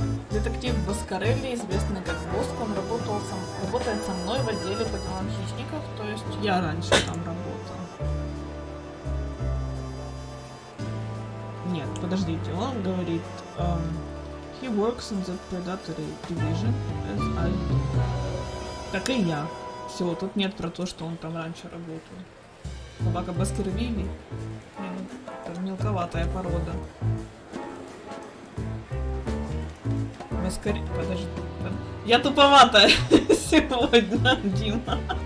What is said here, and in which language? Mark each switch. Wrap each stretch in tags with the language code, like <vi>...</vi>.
<ru>Детектив Баскарелли, известный как Боско, он работает со мной в отделе по делам хищников, то есть я раньше там работала. Нет, подождите, он говорит,</ru> <en>he works in the predatory division as I do.</en> <ru>Как и я. Все, тут нет про то, что он там раньше работал. Собака Баскервилли. Это мелковатая порода. Подожди. Я туповатая сегодня, Дима.</ru>